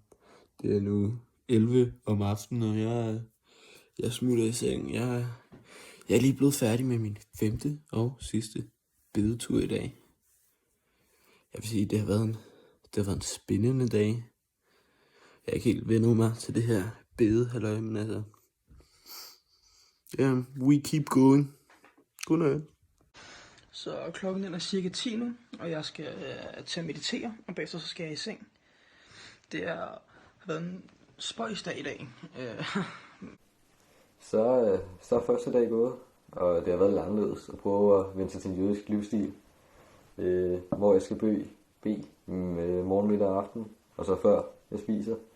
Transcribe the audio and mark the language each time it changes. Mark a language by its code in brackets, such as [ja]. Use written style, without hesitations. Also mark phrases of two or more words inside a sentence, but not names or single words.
[da] Det er nu 11 om aftenen, og jeg smutter i seng. Jeg er lige blevet færdig med min 5. og sidste bedetur i dag. Jeg vil sige, det har været en spændende dag. Jeg er ikke helt vendet mig til det her bedehalløj, men altså... [en] Yeah, we keep going. [da] Godnat. Så klokken er cirka 10 nu, og jeg skal til at meditere, og bagefter så skal jeg i seng. Det har været en spøjsdag i dag. Så er første dag gået, og det har været lidt anderledes at prøve at vende sig til en jødisk livsstil, hvor jeg skal bede morgen, middag og aften, og så før jeg spiser.